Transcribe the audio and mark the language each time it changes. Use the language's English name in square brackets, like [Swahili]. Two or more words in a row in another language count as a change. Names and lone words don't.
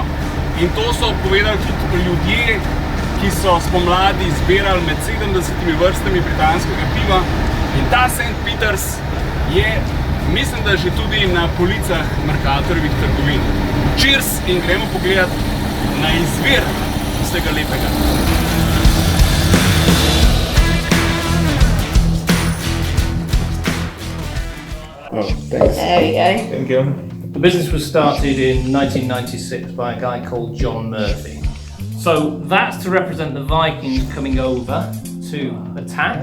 [Slovenian] In to so povedali tudi ljudje, ki so spomladi zbirali med 70 vrstami britanskega piva. In ta St. Peter's je, mislim, da že tudi na policah Mercatorjevih trgovin. Cheers in gremo pogledat na izvir vsega lepega. [English] There you Thank you. The business was started in 1996 by a guy called John Murphy. So that's to represent the Vikings coming over to attack.